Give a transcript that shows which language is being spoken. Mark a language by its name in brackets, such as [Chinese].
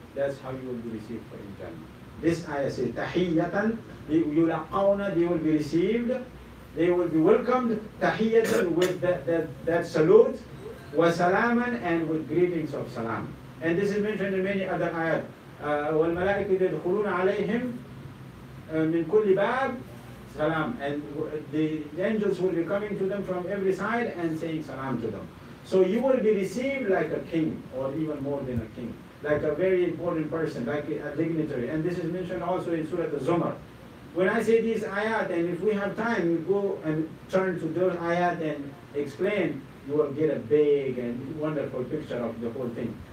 [English] That's how you will be received for in Jannah. This ayah says, tahiyyatan, yulaqawna, they will be received, they will be welcomed, tahiyyatan, with that salute, wa salaman, and with greetings of salam. And this is mentioned in many other ayat. [Arabic] وَالْمَلَائِكَةُ يَدْخُلُونَ عَلَيْهِمْ مِنْ كُلِّ بَابٍ salam. [English] And the angels will be coming to them from every side and saying salam to them. So you will be received like a king, or even more than a king, like a very important person, like a dignitary. And this is mentioned also in Surah Al-Zumar. When I say these ayat, and if we have time, we go and turn to those ayat and explain, you will get a big and wonderful picture of the whole thing.